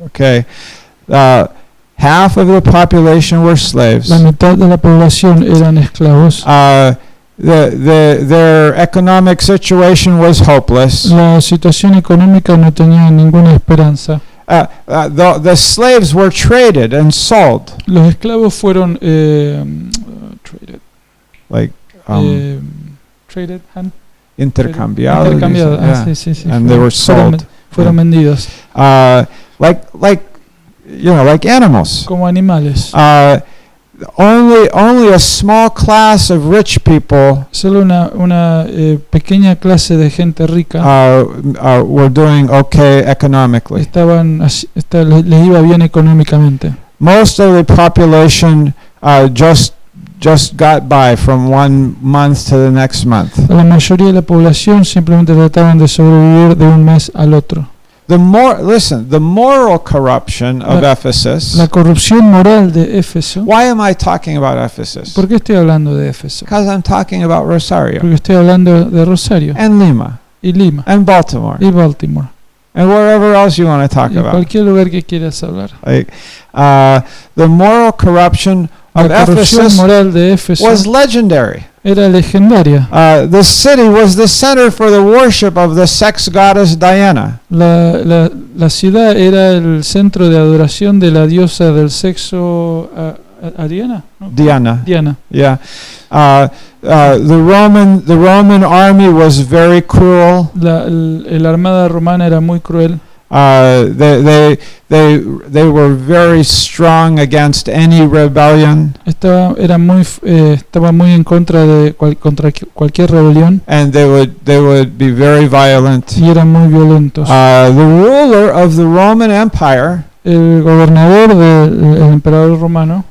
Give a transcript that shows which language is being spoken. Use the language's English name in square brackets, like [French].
[English] Okay, half of the population were slaves. [Spanish] La mitad de la población eran esclavos. [English] Their economic situation was hopeless. [Spanish] La situación económica no tenía ninguna esperanza. [English] The slaves were traded and sold, [Spanish] Los esclavos fueron [English] traded, like traded, [Spanish] intercambiados. intercambiados. [English] Yeah. [Spanish] Sí. [English] And they were [Spanish] Fueron [English] sold. [Spanish] vendidos [English] Like animals. [Spanish] como animales. [English] Only a small class of rich people [Spanish] Solo una pequeña clase de gente rica [English] were doing okay economically. [Spanish] les iba bien económicamente. [English] Most of the population just got by from one month to the next month. [Spanish] La mayoría de la población simplemente trataban de sobrevivir de un mes al otro. [English] The moral corruption of Ephesus. [Spanish] La corrupción moral de Éfeso. [English] Why am I talking about Ephesus? [Spanish] ¿Por qué estoy hablando de Éfeso? [English] Because I'm talking about Rosario [Spanish] Porque estoy hablando de Rosario [English] and Lima [Spanish] y Lima [English] and Baltimore [Spanish] y Baltimore [English] and wherever else you want to talk [Spanish] y [English] about. [Spanish] cualquier lugar que quieras hablar. [English] Like the moral corruption of [Spanish] La corrupción [English] Ephesus [Spanish] moral de Éfeso [English] was legendary. [Spanish] era legendaria. [English] The city was the center for the worship of the sex goddess Diana. [Spanish] La ciudad era el centro de adoración de la diosa del sexo Ariana, ¿no? [English] Diana. Yeah. The Roman army was very cruel. [Spanish] La armada romana era muy cruel. [English] They were very strong against any rebellion. [Spanish] Estaba muy en contra de contra cualquier rebelión. [English] And they would be very violent. [Spanish] Y eran muy violentos. [English] The ruler of the Roman Empire, [Spanish] el gobernador del emperador romano,